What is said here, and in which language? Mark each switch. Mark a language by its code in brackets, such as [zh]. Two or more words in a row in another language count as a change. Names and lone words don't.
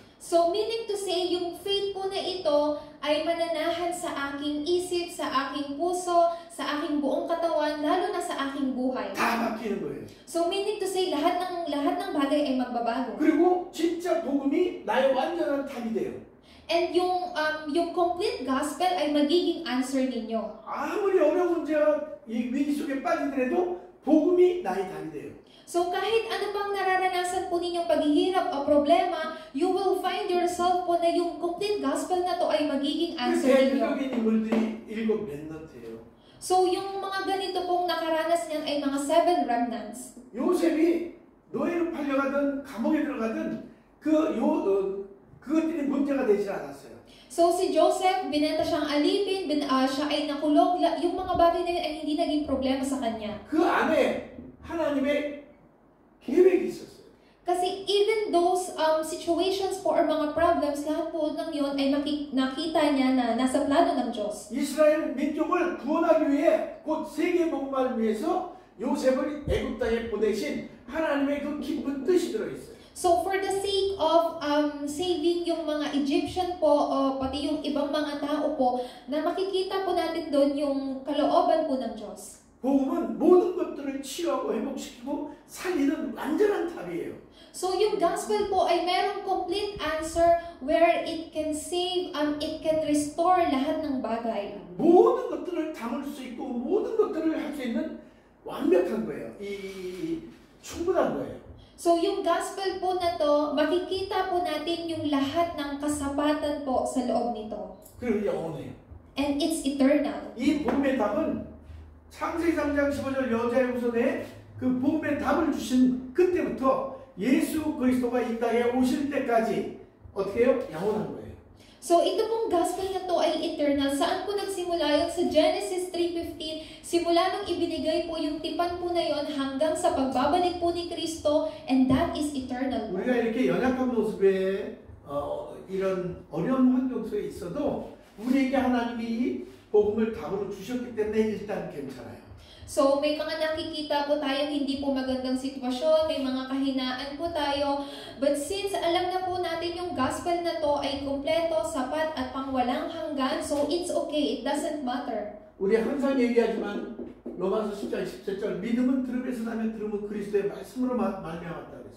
[en] So, meaning to say, [tl] yung faith po na ito ay mananahan sa aking isip, sa aking puso, sa aking buong katawan, lalo na sa aking buhay. [ko] 다 바뀌는 거예요. [en] So, meaning to say, [tl] lahat ng bagay ay magbabago. [ko] 그리고 진짜 복음이 나의 완전한 답이 돼요. [tl] And yung [en] complete gospel [tl] ay magiging answer ninyo. [ko] 아무리 어려운 문제와 이 위기 속에 빠지더라도 복음이 나의 답이 돼요. [tl] So kahit ano pang nararanasan po ninyong paghihirap o problema, [en] you will find yourself [tl] po na yung [en] complete gospel [tl] na to ay magiging answer ninyo. [ko] 대표적인 인물들이 7 렘넌트예요. [tl] So yung mga ganito pong nakaranas niyan ay mga 7 remnants. [ko] 요셉이 노예로 팔려가든 감옥에 들어가든 그것들이 문제가 되지 않았어요. [tl] So si Joseph, binenta siyang alipin, siya ay nakulong, yung mga bagay na yun ay hindi naging problema sa kanya. [ko] 그 안에 하나님의 계획이 있었어요. [tl] Kasi [en] even those situations [tl] po or mga problems, lahat po ng yun ay nakita niya na nasa plano ng Diyos. [ko] 이스라엘 민족을 구원하기 위해 곧 세계 복음을 위해서 요셉을 애굽 땅에 보내신 하나님의 그 깊은 뜻이 들어 있어요. [en] So for the sake of saving [tl] yung mga Egyptian po, pati yung ibang mga tao po, na makikita po natin doon yung kalooban po ng Diyos. [ko] 복음은 모든 것들을 치유하고 회복시키고 살리는 완전한 답이에요. [tl] So yung gospel po ay merong [en] complete answer where it can save, it can restore [tl] lahat ng bagay. [ko] 모든 것들을 담을 수 있고 모든 것들을 할 수 있는 완벽한 거예요. 충분한 거예요. [tl] So yung gospel po na to, makikita po natin yung lahat ng kasapatan po sa loob nito. [ko] 그리고 영원해요. [en] And it's eternal. [ko] 이 복음의 답은 창세기 3장 15절 여자의 후손에 그 복음의 답을 주신 그때부터 예수 그리스도가 이 땅에 오실 때까지 어떻게 해요? 영원한 거예요. [tl] So ito pong gospel na to ay eternal. Saan po nagsimula yun? Sa Genesis 3:15, simula nung ibinigay po yung tipan po na yon hanggang sa pagbabalik po ni Kristo, [en] and that is eternal. [ko] 우리가 이렇게 연약한 모습에 이런 어려운 환경 속에 있어도 우리에게 하나님이 이 복음을 답으로 주셨기 때문에 일단 괜찮아요. [tl] So may mga nakikita po tayong hindi po magandang sitwasyon, may mga kahinaan po tayo, [en] but since [tl] alam na po natin yung gospel na to ay kumpleto, sapat at pangwalang hanggan, [en] so it's okay, it doesn't matter. [ko] 우리 항상 얘기하지만 로마서 10장 17절 믿음은 들음에서 나면 들음은 그리스도의 말씀으로 말미암았다 그랬어요.